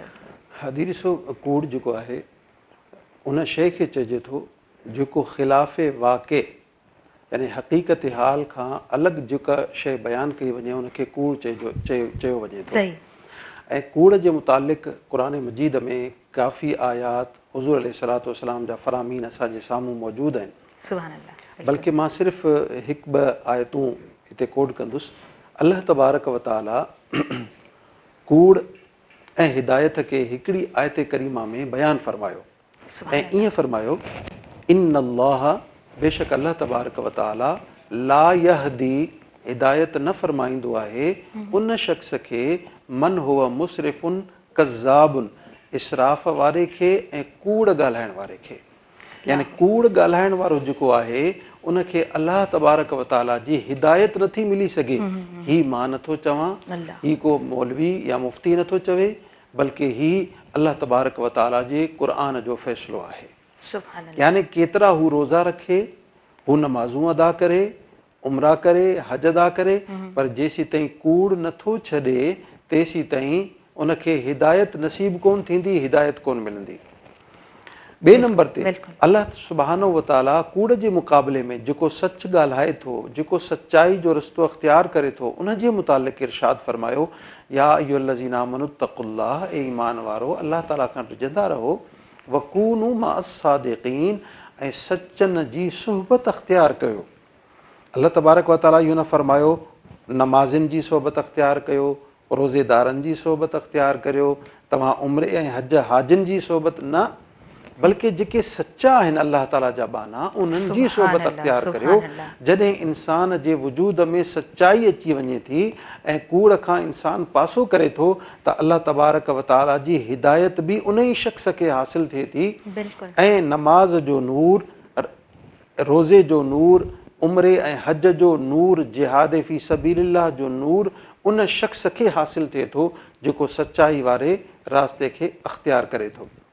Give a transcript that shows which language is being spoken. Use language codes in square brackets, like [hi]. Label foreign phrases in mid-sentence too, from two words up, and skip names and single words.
[sd] हादी ॾिसो, कूड़ जेको आहे उन शइ खे चइजे थो जेको ख़िलाफ़ वाक़े यानी हक़ीक़त हाल खां अलॻि जेका शइ बयानु कई वञे उनखे कूड़ चयो वञे थो। ऐं कूड़ जे मुतालिक़ क़ुरान मजीद में काफ़ी आयात हुज़ूर [ar] عليه الصلاة والسلام [sd] जा फ़रामीन असांजे साम्हूं मौजूदु आहिनि। [ar] سبحان الله. [sd] बल्कि मां सिर्फ़ु हिकु ॿ आयतूं हिते कोड कंदुसि। अल्लाह तबारक व तआला कूड़ ऐं हिदायत खे हिकिड़ी आयत करीमा में बयानु फ़रमायो ऐं ईअं फ़रमायो, इन्नल्लाह, बेशक अल्लाह तबारक व तआला [ar] لا يهدي, [sd] हिदायत न फ़रमाईंदो आहे उन शख़्स खे [ar] من هو مسرف كذاب, [sd] इसराफ़ वारे खे ऐं कूड़ ॻाल्हाइण वारे खे। यानी कूड़ ॻाल्हाइण वारो जेको आहे उनखे अल्लाह तबारक व तआला जी हिदायत नथी मिली सघे। ही मां नथो चवां, ही को मौलवी या मुफ़्ती नथो चवे, बल्कि ही अल्लाह तबारक व तआला जे क़ुरान जो फ़ैसिलो आहे। यानी केतिरा हू रोज़ा रखे, हू नमाज़ूं अदा करे, उमरा करे, हज अदा करे, पर जेसीं ताईं कूड़ नथो छॾे तेसीं ताईं उनखे हिदायत नसीब कोन थींदी, हिदायत कोन मिलंदी। ॿिए नंबर ते अल्लाह सुब्हानो व तआला कूड़ जे मुक़ाबले में जेको सच ॻाल्हाए थो, जेको सचाई जो रस्तो अख़्तियार करे थो, उन जे मुतालिक़ इरशाद फ़रमायो, [ar] يا أيها الذين آمنوا اتقوا الله, [sd] ए ईमान वारो अल्लाह ताला खां डिॼंदा रहो, [ar] وكونوا مع الصادقين, [sd] ऐं सचनि जी सुहबत अख़्तियार कयो। अल्लाह तबारक व तआला इहो न फ़रमायो नमाज़िन जी सोहबत अख़्तियार कयो, रोज़ेदारनि जी सोहबत अख़्तियार करियो, तव्हां उम्रे ऐं हज हाजिन जी सोहबत न, बल्कि जेके सचा आहिनि अल्लाह ताला जा बाना उन्हनि जी सोहबत अख़्तियार करियो। जॾहिं इंसान जे वजूद में सचाई अची वञे थी ऐं कूड़ खां इंसान पासो करे थो त अल्लाह तबारक व तआला जी हिदायत बि उन ई शख़्स खे हासिल थिए थी। ऐं नमाज जो नूर, रोज़े जो नूर, उम्रे ऐं हज जो नूर, जिहाद [ar] في سبيل الله [sd] जो नूर उन शख़्स खे हासिल थिए थो जेको सचाई वारे रास्ते खे अख़्तियार करे थो।